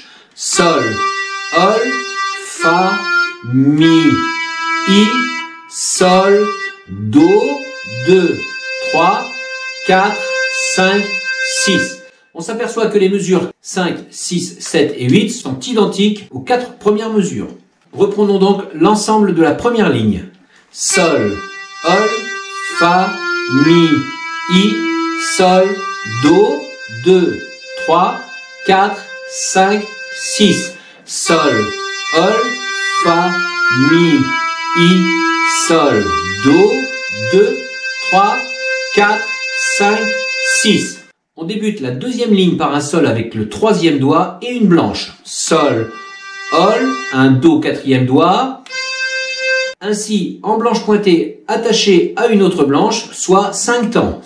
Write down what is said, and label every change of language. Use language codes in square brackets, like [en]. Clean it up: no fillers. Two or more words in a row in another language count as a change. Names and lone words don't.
[fr] Sol, Ol, Fa, Mi, I, Sol, Do, 2, 3, 4, 5, 6. On s'aperçoit que les mesures 5, 6, 7 et 8 sont identiques aux 4 premières mesures. Reprenons donc l'ensemble de la première ligne. Sol, Ol, Fa, Mi, I, Sol, Do, 2, 3, 4, 5, 6. Sol, Ol, Fa, Mi, I, Sol, Do, 2, 3, 4, 5, 6. On débute la deuxième ligne par un Sol avec le troisième doigt et une blanche. Sol, Ol, un Do quatrième doigt. Ainsi, en blanche pointée attachée à une autre blanche, soit 5 temps.